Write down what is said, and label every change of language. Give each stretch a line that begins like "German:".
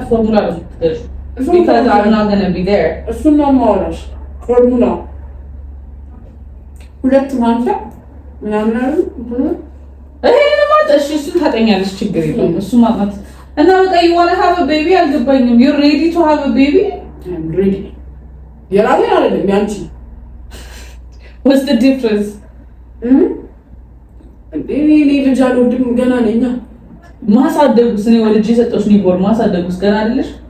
Amharic: ፎርሙላ ነው የምትገዢው
English: because I'm not going to be there
Amharic: እሱን ነው የማወራሽ። ፎርሙላ ሁለት ማንኪያ ምናምን አይደል? እኔ ማጥሽ እሱን ታጠኛለሽ ችግር የለም። እሱ ማጥናት እና በቃ
English: you want to have a baby
Amharic: አልገባኝም።
English: you're ready to have a baby? I'm ready
Amharic: የራሴ አይደለም ያንቺ
English: what's the difference?
Amharic: እኔ ልጅ አልወድም ገና ነኝ። ማሳደጉስ እኔ ወልጄ ሰጠሁሽ ኒውቦርን ማሳደጉስ ገና አይደለሽ?